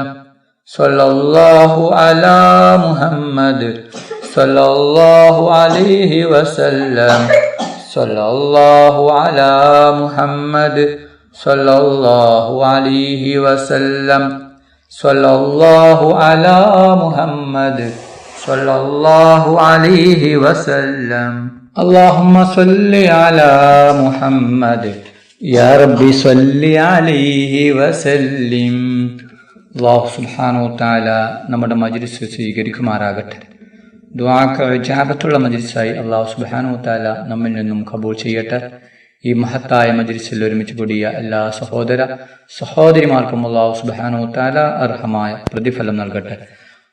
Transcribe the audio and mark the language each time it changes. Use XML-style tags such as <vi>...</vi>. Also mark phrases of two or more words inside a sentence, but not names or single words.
<ar>صلى الله على محمد صلى الله عليه وسلم. صلى الله على محمد صلى الله عليه وسلم. صلى الله على محمد صلى الله عليه وسلم. اللهم صل على محمد يا رب صل عليه وسلم. الله سبحانه و تعالى</ar> <ml>നമ്മുടെ മജ്ലിസ് സ്വീകരിക്കുമാറാകട്ടെ. ദുആക്ക് ഇജാബത്തുള്ള മജ്ലിസായി</ml> <ar>الله سبحانه و تعالى</ar> <ml>നമ്മിൽ നിന്നും കബൂൽ ചെയ്യട്ടെ. ഈ മഹത്തായ മജ്ലിസിൽ ഒരുമിച്ച് കൂടിയ എല്ലാ സഹോദരിമാർക്കും</ml> <ar>الله سبحانه و تعالى</ar> <ml>അർഹമായ പ്രതിഫലം നൽകട്ടെ.</ml>